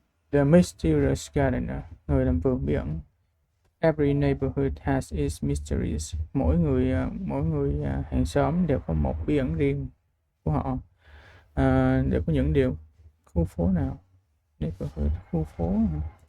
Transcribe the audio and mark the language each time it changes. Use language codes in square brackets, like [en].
[en] The Mysterious Gardener, [vi] người làm vườn bí ẩn. [en] Every neighborhood has its mysteries. [vi] Mỗi người hàng xóm đều có một bí ẩn riêng của họ. Đều có những điều. Khu phố nào? Neighborhood, khu phố hả?